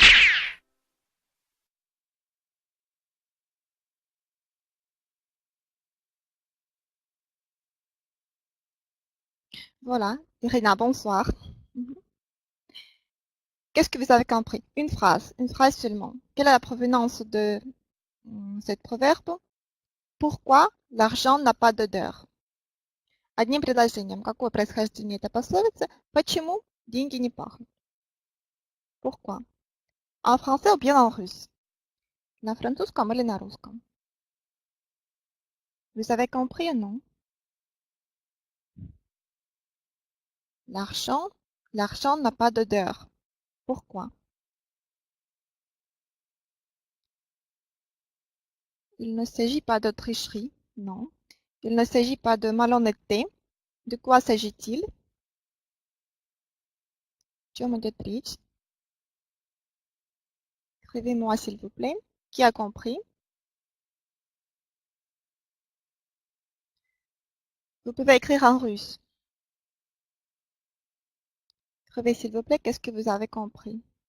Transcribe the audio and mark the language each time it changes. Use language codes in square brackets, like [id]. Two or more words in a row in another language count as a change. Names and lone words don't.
[fr] Voilà, Irina, bonsoir. Qu'est-ce que vous avez compris? Une phrase seulement. Quelle est la provenance de cette proverbe? Pourquoi l'argent n'a pas d'odeur? [ru] Одним предложением. Какое происхождение этой пословицы? Почему деньги не пахнут? [fr] Pourquoi? En français ou bien en russe? [ru] На французском или на русском? [fr] Vous avez compris ou non? L'argent n'a pas d'odeur. Pourquoi? Il ne s'agit pas de tricherie, non. Il ne s'agit pas de malhonnêteté. De quoi s'agit-il? [ru] Чем идет речь? [fr] Écrivez-moi s'il vous plaît. Qui a compris? Vous pouvez écrire en russe. Écrivez s'il vous plaît, qu'est-ce que vous avez compris?